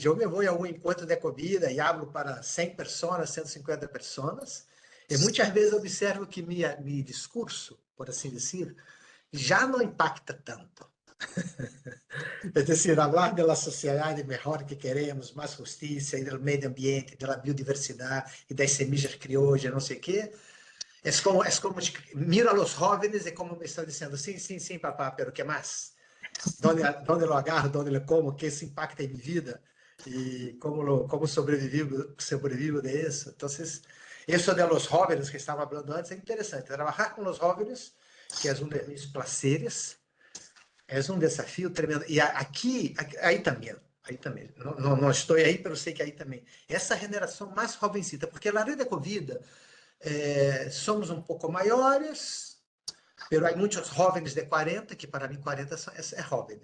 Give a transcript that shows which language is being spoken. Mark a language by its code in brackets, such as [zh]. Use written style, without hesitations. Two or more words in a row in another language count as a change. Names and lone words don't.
[pt] Eu me vou em algum encontro de ecovida e hablo para 100 pessoas, 150 pessoas, e muitas vezes observo que meu discurso, por assim dizer, já não impacta tanto. É decir, falar da sociedade melhor que queremos, mais justiça, e do meio ambiente, da biodiversidade, e das [es] semillas criollas, [pt] não sei o quê. É [es] como miro a los jóvenes [pt] e como me estão dizendo, sim, [es] papá, pero que mais? Donde lo agarro, donde lo como, [pt] que isso impacta em minha vida e como sobrevivo de isso. Então, isso de [es] los jóvenes [pt] que estava falando antes é interessante. Trabalhar com os jóvenes, que é um dos meus prazeres, é um desafio tremendo. E aí também. Não estou aí, mas sei que aí também. Essa geração mais jovencita, porque a rede de ecovida, somos um pouco maiores, mas há muitos jovens de 40, que para mim 40 é jovem.